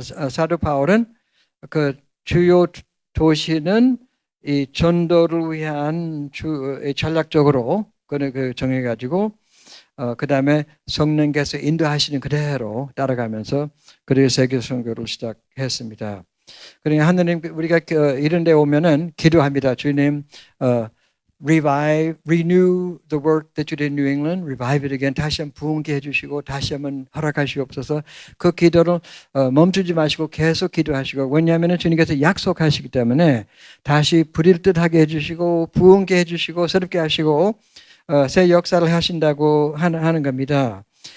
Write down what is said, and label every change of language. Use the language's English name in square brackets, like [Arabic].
[Korean] 사도 바울은 그 주요 도시는 이 전도를 위한 전략적으로 그 정해가지고 그 다음에 성령께서 인도하시는 그대로 따라가면서 그리고 세계 선교를 시작했습니다. 그러니까 하느님 우리가 이런 데 오면은 기도합니다. 주님 [English] revive, renew the work that you did in New England, revive it again. [Korean] 다시 한번 부흥케 해주시고 다시 한번 허락하시옵소서. 그 기도를 멈추지 마시고 계속 기도하시고, 왜냐하면 주님께서 약속하시기 때문에 다시 부릴 듯하게 해주시고 부흥케 해주시고 새롭게 하시고 새 역사를 하신다고 하는 겁니다.